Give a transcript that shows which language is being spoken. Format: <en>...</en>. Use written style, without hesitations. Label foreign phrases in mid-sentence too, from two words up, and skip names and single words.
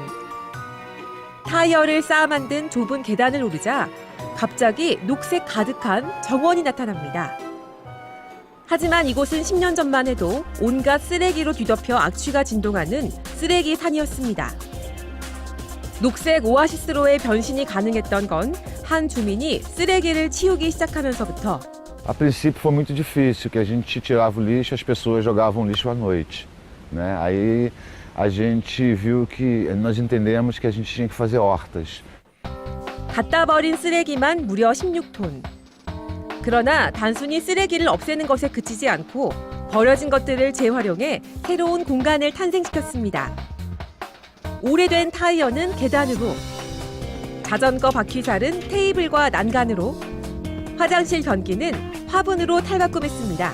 <ko>타이어를 쌓아 만든 좁은 계단을 오르자 갑자기 녹색 가득한 정원이 나타납니다. 하지만 이곳은 10년 전만 해도 온갖 쓰레기로 뒤덮여 악취가 진동하는 쓰레기 산이었습니다. 녹색 오아시스로의 변신이 가능했던 건 한 주민이 쓰레기를 치우기 시작하면서부터.</ko> <pt>A princípio foi muito difícil, que a gente tirava o lixo, as pessoas jogavam lixo à noite, né? Aí a gente viu que nós entendemos que a gente tinha que fazer hortas.</pt> <ko>갖다 버린 쓰레기만 무려 16톤. 그러나 단순히 쓰레기를 없애는 것에 그치지 않고 버려진 것들을 재활용해 새로운 공간을 탄생시켰습니다. 오래된 타이어는 계단으로, 자전거 바퀴살은 테이블과 난간으로, 화장실 변기는 화분으로 탈바꿈했습니다.</ko>